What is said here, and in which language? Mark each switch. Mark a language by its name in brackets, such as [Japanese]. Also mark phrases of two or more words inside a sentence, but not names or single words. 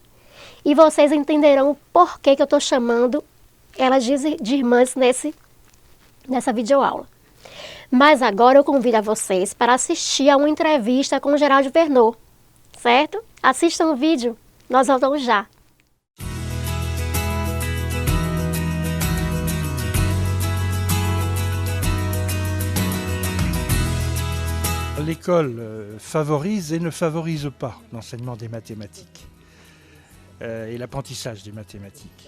[Portuguese] E vocês entenderão o porquê que eu estou chamando elas de irmãs nessa videoaula. Mas agora eu convido a vocês para assistir a uma entrevista com o Geraldo Verneau, certo? Assistam o vídeo, nós voltamos já. [French] L'école favorise et ne favorise pas l'enseignement des mathématiques et l'apprentissage des mathématiques.